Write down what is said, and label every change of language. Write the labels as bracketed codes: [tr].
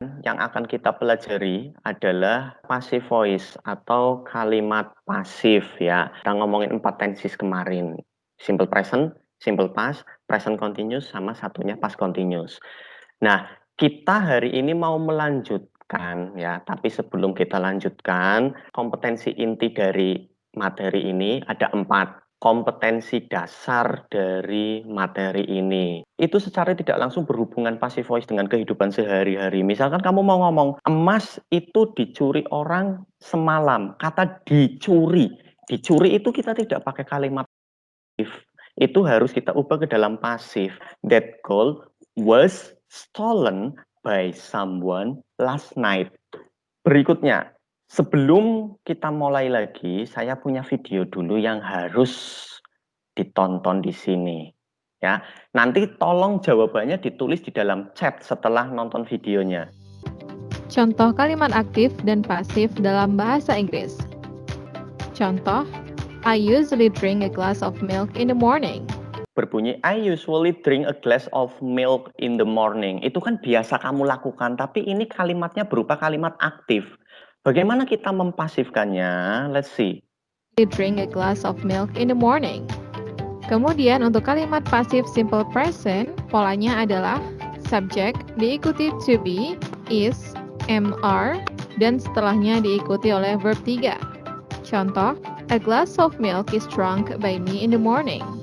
[id] Yang akan kita pelajari adalah passive voice atau kalimat pasif ya. Kita ngomongin 4 tenses kemarin. Simple present, simple past, present continuous, sama satunya past continuous. Nah, kita hari ini mau melanjutkan ya, tapi sebelum kita lanjutkan, kompetensi inti dari materi ini ada 4. Kompetensi dasar dari materi ini. Itu secara tidak langsung berhubungan passive voice dengan kehidupan sehari-hari. Misalkan kamu mau ngomong, emas itu dicuri orang semalam. Kata dicuri. Dicuri itu kita tidak pakai kalimat pasif. Itu harus kita ubah ke dalam pasif. [en] That gold was stolen by someone last night. [id] Berikutnya, sebelum kita mulai lagi, saya punya video dulu yang harus ditonton di sini. Ya, nanti tolong jawabannya ditulis di dalam chat setelah nonton videonya. Contoh kalimat aktif dan pasif dalam bahasa Inggris. [en] Contoh, I usually drink a glass of milk in the morning. Berbunyi, I usually drink a glass of milk in the morning. [id] Itu kan biasa kamu lakukan, tapi ini kalimatnya berupa kalimat aktif. Bagaimana kita mempasifkannya? [en] Let's see. I drink a glass of milk in the morning. [id] Kemudian untuk kalimat pasif simple present, polanya adalah subject diikuti to be, is, am, are, dan setelahnya diikuti oleh verb 3. [en] Contoh, a glass of milk is drunk by me in the morning.